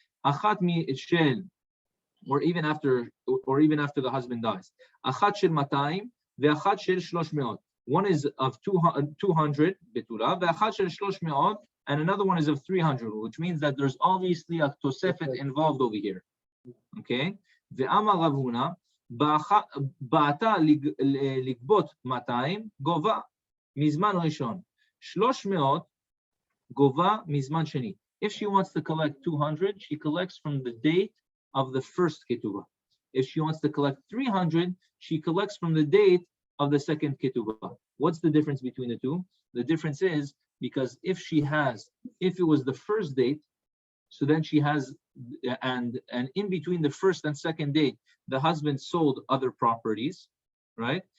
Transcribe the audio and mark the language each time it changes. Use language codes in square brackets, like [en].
[he] Achat mi shel, [en] or even after the husband dies. [he] Achat shel matayim, ve'achat shel 300. [en] One is of 200 betula, [he] ve'achat shel 300, [en] and another one is of 300, which means that there's obviously a tosefet involved over here. Okay. [he] ואמר רב הונא, באתה לגבות 200, גובה מזמן ראשון. 300 גובה מזמן שני. [en] If she wants to collect 200, she collects from the date of the first ketubah. If she wants to collect 300, she collects from the date of the second ketubah. What's the difference between the two? The difference is because if it was the first date, so then she has, and in between the first and second date, the husband sold other properties, right?